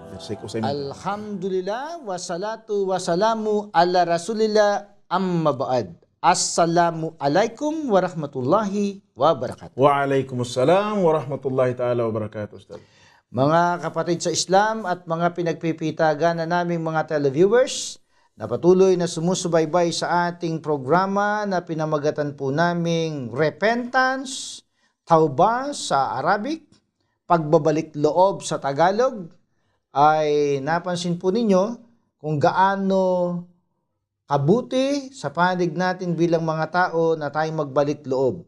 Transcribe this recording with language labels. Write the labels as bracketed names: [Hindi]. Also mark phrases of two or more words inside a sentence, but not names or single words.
[Arabic] الحمد لله والصلاة والسلام على رسول الله أما بعد. السلام عليكم ورحمة الله وبركاته. وعليكم السلام ورحمة الله تعالى وبركاته, Ustaz. [Filipino] Mga kapatid sa Islam at mga pinagpipitagan na naming mga televiewers na patuloy na sumusubaybay sa ating programa na pinamagatan po naming Repentance, Tauba sa Arabic, Pagbabalik Loob sa Tagalog, ay napansin po ninyo kung gaano kabuti sa panig natin bilang mga tao na tayong magbalik loob.